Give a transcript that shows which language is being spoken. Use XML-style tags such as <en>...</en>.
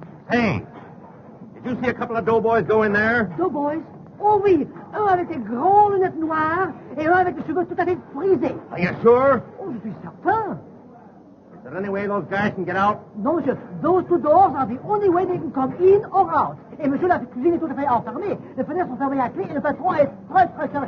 <en>Hey, did you see a couple of doughboys go in there? Doughboys?</en> <fr>Oh oui, un avec des grandes lunettes noires et un avec les cheveux tout à fait frisés.</fr> <en>Are you sure?</en> <fr>Oh, je suis certain.</fr> <en>Is there any way those guys can get out?</en> <fr>Non,</fr> <en>monsieur, those two doors are the only way they can come in or out.</en> <fr>Et monsieur, la cuisine est tout à fait enfermée. Les fenêtres sont fermées à clé et le patron est très, très carré.</fr>